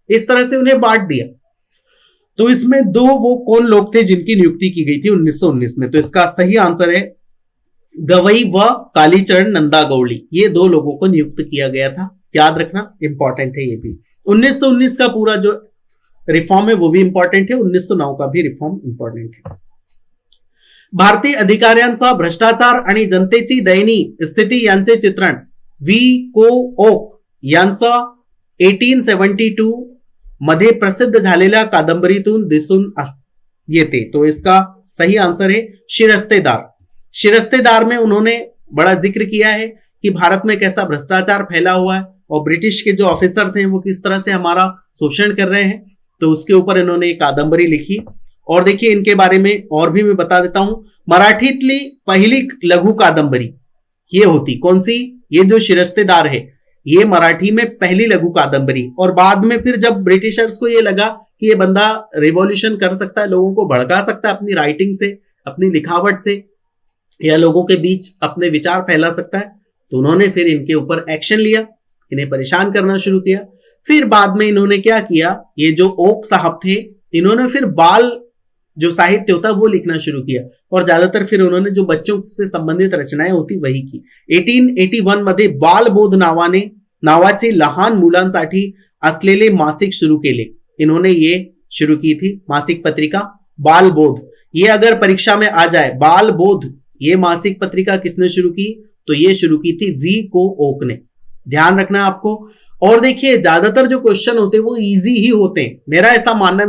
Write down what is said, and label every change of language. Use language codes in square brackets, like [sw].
[hi] इस तरह से उन्हें बांट दिया। तो इसमें 2 वो कौन लोग थे जिनकी नियुक्ति की गई थी 1919 में? तो इसका सही आंसर है गवई व कालीचरण नंदा गौड़ी। ये 2 लोगों को नियुक्त किया गया था, याद रखना, इंपॉर्टेंट है ये भी। 1919 का पूरा जो रिफॉर्म है वो भी इंपॉर्टेंट है, 1909 का भी रिफॉर्म इंपॉर्टेंट है। [mr] भारतीय अधिकाऱ्यांचा भ्रष्टाचार आणि जनतेची दयनीय स्थिती यांचे चित्रण व्ही को ओक यांचा 1872 मध्ये प्रसिद्ध झालेल्या कादंबरीतून दिसून येते। [hi] तो इसका सही आंसर है शिरस्तेदार। शिरस्तेदार में उन्होंने बड़ा जिक्र किया है कि भारत में कैसा भ्रष्टाचार फैला हुआ है और ब्रिटिश के जो ऑफिसर्स हैं वो किस तरह से हमारा शोषण कर रहे हैं। तो उसके ऊपर इन्होंने एक कादंबरी लिखी। और देखिए इनके बारे में और भी मैं बता देता हूं, [mr] मराठीतली पहिली लघु कादंबरी [hi] ये होती कौन सी, ये जो शिरस्तेदार है, ये मराठी में पहली लघु कादंबरी। और बाद में फिर जब ब्रिटिशर्स को ये लगा कि ये बंदा रिवॉल्यूशन कर सकता है, लोगों को भड़का सकता है अपनी राइटिंग से, अपनी लिखावट से, या लोगों के बीच अपने विचार फैला सकता है, तो उन्होंने फिर इनके ऊपर एक्शन लिया, इन्हें परेशान करना शुरू किया। फिर बाद में इन्होंने क्या किया, ये जो ओक साहब थे, इन्होंने फिर बाल जो साहित्य होता वो लिखना शुरू किया, और ज्यादातर फिर उन्होंने जो बच्चों से संबंधित रचनाएं होती वही की। [mr] 1881 मध्ये बालबोध नावाचे लहान मुलांसाठी असलेले मासिक शुरू केले। [hi] इन्होंने ये शुरू की थी मासिक पत्रिका बालबोध। ये अगर परीक्षा में आ जाए, बालबोध ये मासिक पत्रिका किसने शुरू की, तो ये शुरू की थी वी को ओक ने। ध्यान रखना आपको। और देखिए ज्यादातर जो क्वेश्चन होते हैं वो इजी ही होते हैं, मेरा ऐसा मानना है।